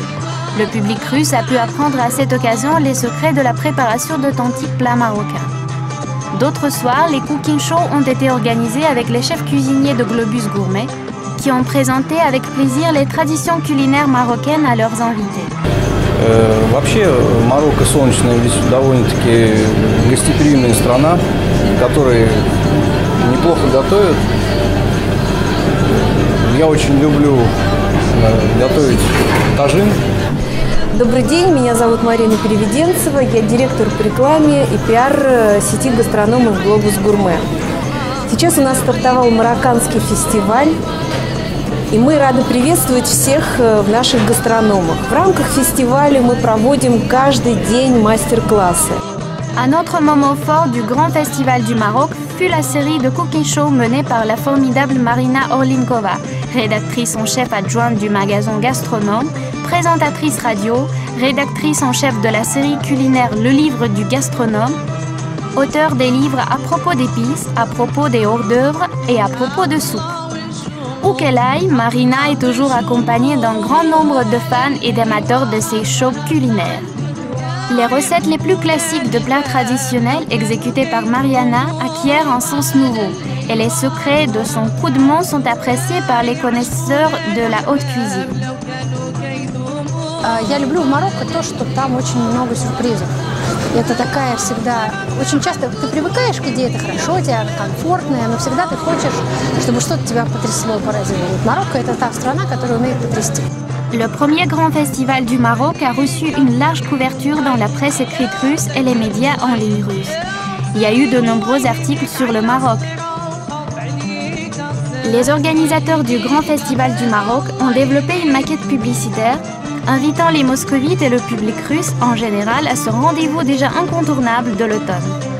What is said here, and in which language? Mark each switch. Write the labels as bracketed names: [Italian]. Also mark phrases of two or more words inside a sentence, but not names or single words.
[French] Le public russe a pu apprendre à cette occasion les secrets de la préparation d'authentiques plats marocains. D'autres soirs, les [English] cooking shows [French] ont été organisés avec les chefs cuisiniers de Globus Gourmet, qui ont présenté avec plaisir les traditions culinaires marocaines à leurs invités. [Russian] Вообще, Марокко солнечная, довольно-таки гостеприимная страна, которая неплохо готовит. Я очень люблю готовить тажин. Добрый день, меня зовут Марина Переведенцева, я директор по рекламе и пиар сети гастрономов «Глобус Гурме». Сейчас у нас стартовал марокканский фестиваль, и мы рады приветствовать всех в наших гастрономах. В рамках фестиваля мы проводим каждый день мастер-классы. [French] Un autre moment fort du Grand Festival du Maroc fut la série de [English] cooking show [French] menée par la formidable Marina Orlinkova, rédactrice en chef adjointe du magasin Gastronome, présentatrice radio, rédactrice en chef de la série culinaire Le Livre du Gastronome, auteur des livres à propos d'épices, à propos des hors-d'œuvre et à propos de soupe. Où qu'elle aille, Marina est toujours accompagnée d'un grand nombre de fans et d'amateurs de ces shows culinaires. Les recettes les plus classiques de plats traditionnels exécutés par Mariana acquièrent un sens nouveau et les secrets de son coup de main sont appréciés par les connaisseurs de la haute cuisine. [Russian] Я люблю в Марокко то, что там очень много сюрпризов. Это такая всегда... Очень часто ты привыкаешь к идее, это хорошо, тебе комфортно, но всегда ты хочешь, чтобы что-то тебя потрясло, поразило. Вот Марокко – это та страна, которая умеет потрясти. [French] Le premier grand festival du Maroc a reçu une large couverture dans la presse écrite russe et les médias en ligne russes. Il y a eu de nombreux articles sur le Maroc. Les organisateurs du Grand Festival du Maroc ont développé une maquette publicitaire invitant les moscovites et le public russe en général à ce rendez-vous déjà incontournable de l'automne.